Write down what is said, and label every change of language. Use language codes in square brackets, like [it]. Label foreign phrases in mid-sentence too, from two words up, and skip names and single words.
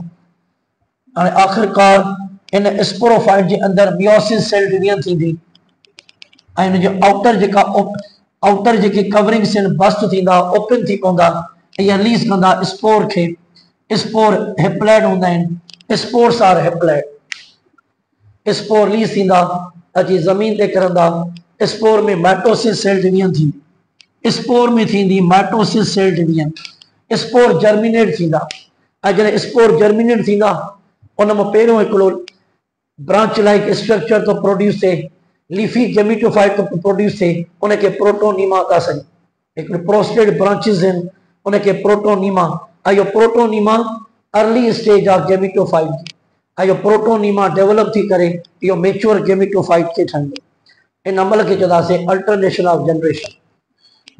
[sd] हाणे आख़िरकार इन स्पोरोफाइट जे अंदरि [en] meiosis cell division [sd] थींदी ऐं हुनजो आउटर जेके कवरिंग्स आहिनि बस्ट थींदा, ओपन थी पवंदा, इहा रिलीज़ कंदा स्पोर खे। स्पोर हैप्लॉइड हूंदा आहिनि, [en] Spores are haploid. [sd] स्पोर रिलीज़ थींदा, अची ज़मीन ते किरंदा। स्पोर में [en] mitosis cell division [sd] थींदी, स्पोर में थींदी [en] mitosis cell division. [sd] स्पोर जर्मिनेट थींदा ऐं जॾहिं स्पोर जर्मिनेट थींदा, उन मां पहिरियों हिकिड़ो [en] branch like structure [sd] तो प्रोड्यूस थिए, [en] leafy gametophyte [sd] तो प्रोड्यूस थिए, उनखे प्रोटोनीमा था सॾियूं। हिकिड़े [en] prostrate branches [sd] आहिनि, उनखे प्रोटोनीमा। ऐं इहो प्रोटोनीमा [en] early stage of gametophyte [sd] जी, ऐं इहो प्रोटोनीमा डेवलप थी करे इहो [en] mature gametophyte [sd] खे ठाहींदो। इन अमल खे चवंदासीं [en] alternation of generation.